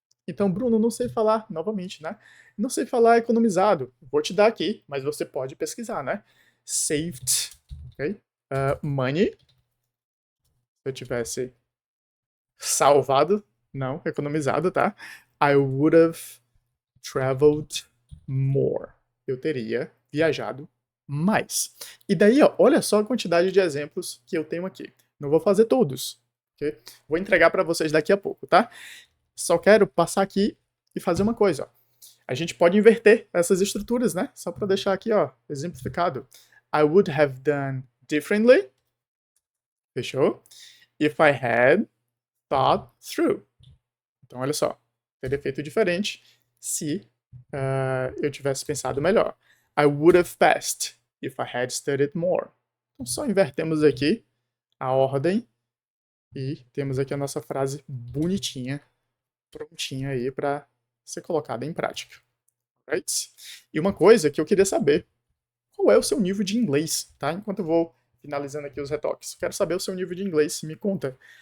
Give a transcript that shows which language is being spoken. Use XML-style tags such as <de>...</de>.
<pt>Então, Bruno, não sei falar, novamente, né? Não sei falar economizado. Vou te dar aqui, mas você pode pesquisar, né? Saved, ok? Money. Se eu tivesse salvado, não, economizado, tá?</pt> <en>I would have traveled more.</en> <pt>Eu teria viajado mais. E daí, ó, olha só a quantidade de exemplos que eu tenho aqui. Não vou fazer todos, ok? Vou entregar para vocês daqui a pouco, tá? Só quero passar aqui e fazer uma coisa, ó. A gente pode inverter essas estruturas, né? Só para deixar aqui, ó, exemplificado.</pt> <en>I would have done differently.</en> <pt>Fechou?</pt> <en>If I had thought through.</en> <pt>Então, olha só. Teria feito diferente se eu tivesse pensado melhor.</pt> <en>I would have passed if I had studied more.</en> <pt>Então, só invertemos aqui a ordem e temos aqui a nossa frase bonitinha, prontinha aí para ser colocada em prática. Right? E uma coisa que eu queria saber, qual é o seu nível de inglês, tá? Enquanto eu vou finalizando aqui os retoques. Quero saber o seu nível de inglês, me conta.</pt>